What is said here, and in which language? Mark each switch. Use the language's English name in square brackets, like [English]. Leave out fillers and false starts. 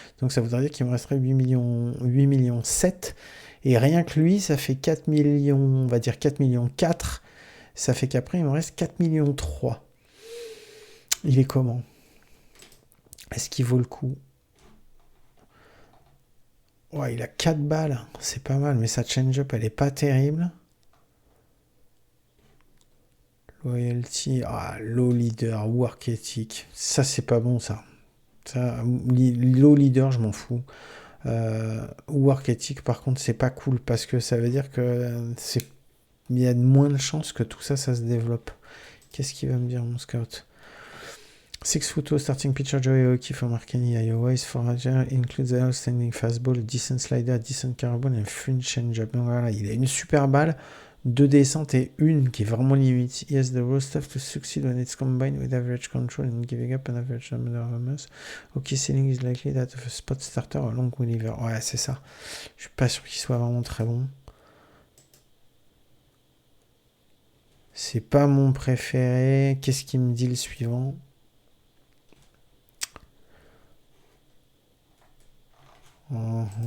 [French] Donc ça voudrait dire qu'il me resterait 8 millions 7. Et rien que lui, ça fait 4 millions, on va dire 4 millions 4. Ça fait qu'après, il me reste 4 millions 3. Il est comment? Est-ce qu'il vaut le coup? Ouais, il a 4 balles. C'est pas mal, mais sa change-up, elle est pas terrible. [English] Loyalty, low leader, work ethic. [French] Ça, c'est pas bon, ça. Low leader, je m'en fous. Work ethic, par contre, c'est pas cool parce que ça veut dire que il y a moins de chances que tout ça, ça se développe. Qu'est-ce qu'il va me dire, mon scout? [English] 6-foot starting pitcher Joey Hockey from Arcany, Iowa is for Roger, includes an outstanding fastball, a decent slider, a decent curveball and fringe changeup. [French] Donc voilà, il a une super balle, 2 descentes et une qui est vraiment limite. [English] He has the raw stuff to succeed when it's combined with average control and giving up an average number of homers. Hockey ceiling is likely that of a spot starter or long reliever. [French] Ouais, c'est ça. Je suis pas sûr qu'il soit vraiment très bon. C'est pas mon préféré. Qu'est-ce qu'il me dit le suivant? Bon.